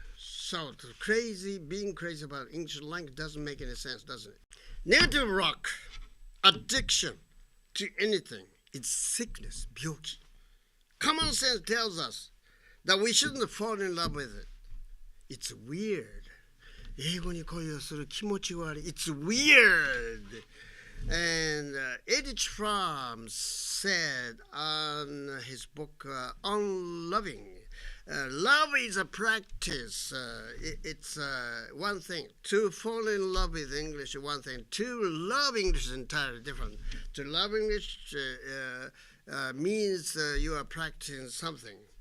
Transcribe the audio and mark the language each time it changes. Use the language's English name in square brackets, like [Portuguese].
[English] So being crazy about English language doesn't make any sense, doesn't it? Negative rock, addiction to anything, it's sickness, byoki. Common sense tells us that we shouldn't fall in love with it. It's weird. [Japanese] 英語に恋をする気持ち悪い. [English] It's weird. And Erich Fromm said on his book On Loving, love is a practice. It's one thing. To fall in love with English is one thing. To love English is entirely different. To love English means you are practicing something.